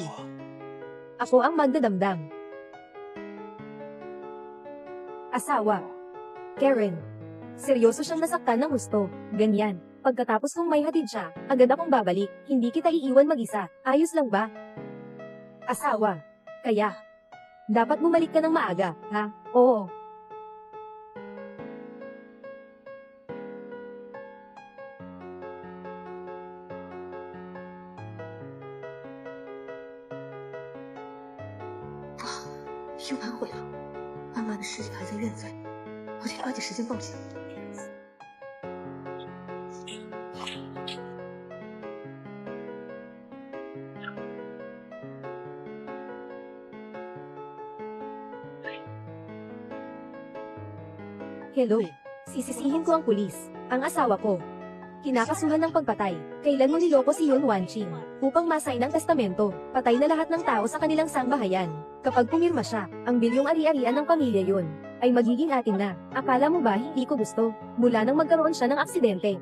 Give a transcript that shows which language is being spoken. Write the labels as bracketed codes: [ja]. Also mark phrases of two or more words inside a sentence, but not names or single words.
[tl] Ako ang magdadamdam. Asawa. Karen. Seryoso siyang nasaktan ng gusto. Ganyan. Pagkatapos kong may hatid siya, agad akong babalik. Hindi kita iiwan mag-isa. Ayos lang ba? Asawa. Kaya. Dapat bumalik ka ng maaga, ha? Oo. [zh] 又反悔了，妈妈的尸体还在院子里，我得抓紧时间报警。 [tl] Hello. Sisisihin ko ang pulis. Ang asawa ko. Kinakasuhan ng pagpatay. Kailan mo niloko si Yun Wanching upang masign ang testamento? Patay na lahat ng tao sa kanilang sangbahayan. Kapag pumirma siya, ang bilyong ari-arian ng pamilya yun ay magiging atin na. Akala mo ba hindi ko gusto? Mula nang magkaroon siya ng aksidente.